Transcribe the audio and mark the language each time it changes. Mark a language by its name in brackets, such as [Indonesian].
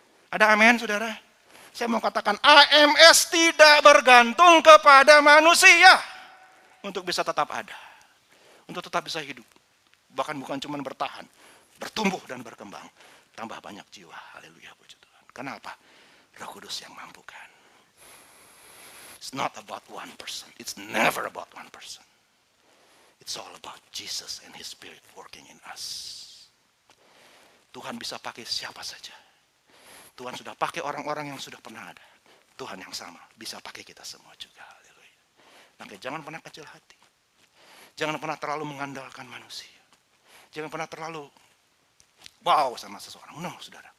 [Indonesian] Ada amin, saudara? Saya mau katakan AMS tidak bergantung kepada manusia. Untuk bisa tetap ada. Untuk tetap bisa hidup. Bahkan bukan cuma bertahan, bertumbuh dan berkembang. Tambah banyak jiwa. Haleluya, puji Tuhan. Kenapa? Roh Kudus yang mampukan. [English] It's not about one person. It's never about one person. It's all about Jesus and His Spirit working in us. [Indonesian] Tuhan bisa pakai siapa saja. Tuhan sudah pakai orang-orang yang sudah pernah ada. Tuhan yang sama bisa pakai kita semua juga. Haleluya. Maka jangan pernah kecil hati. Jangan pernah terlalu mengandalkan manusia. Jangan pernah terlalu wow sama seseorang. No, saudara.